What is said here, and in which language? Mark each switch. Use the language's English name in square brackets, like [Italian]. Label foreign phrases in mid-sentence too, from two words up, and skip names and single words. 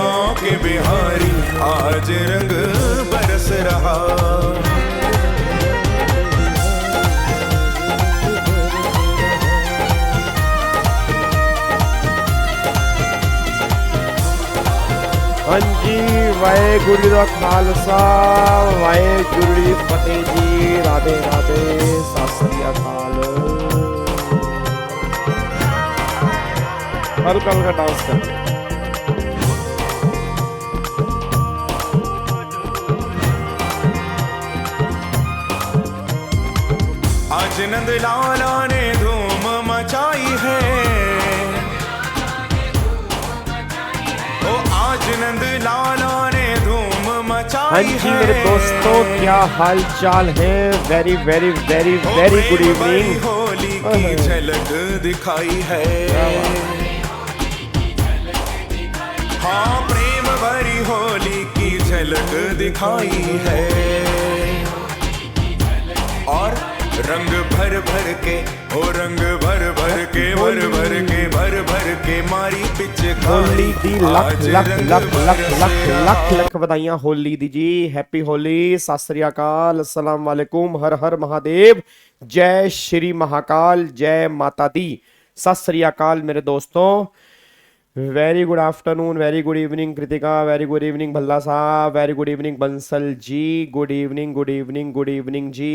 [Hindi] बांके बिहारी आज रंग बरस रहा। [Punjabi] ਹਾਂ ਜੀ, ਵਾਹਿਗੁਰੂ ਦਾ ਖ਼ਾਲਸਾ ਵਾਹਿਗੁਰੂ ਜੀ ਫ਼ਤਿਹ ਜੀ। [Hindi] राधे राधे, [Punjabi] ਸਤ ਸ੍ਰੀ ਅਕਾਲ। [Hindi] हल्का हल्का डांस कर। आज नंद लाला ने धूम मचाई है, ओ आज नंद लाला ने धूम मचाई है। हाँ जी मेरे दोस्तों, क्या हाल चाल है? [English] very very very very good evening. [Hindi] होली की झलक दिखाई है, हाँ प्रेम भरी होली की झलक दिखाई है। और रंग भर भर के, ओ रंग भर भर के, भर भर के, भर भर के मारी पिचकारी। [Punjabi] ਲੱਖ ਲੱਖ ਲੱਖ ਲੱਖ ਲੱਖ ਲੱਖ ਲੱਖ ਵਧਾਈਆਂ ਹੋਲੀ ਦੀ ਜੀ। [English] happy Holi, [Punjabi] ਸਤ ਸ੍ਰੀ ਅਕਾਲ, [Arabic] السلام عليكم, [Hindi] हर हर महादेव, जय श्री महाकाल, जय माता दी। [Punjabi] ਸਤ ਸ੍ਰੀ ਅਕਾਲ [Hindi] मेरे दोस्तों। [English] very good afternoon, very good evening Kritika, very good evening Bhalla sahab, very good evening Bansal ji, good evening good evening good evening ji.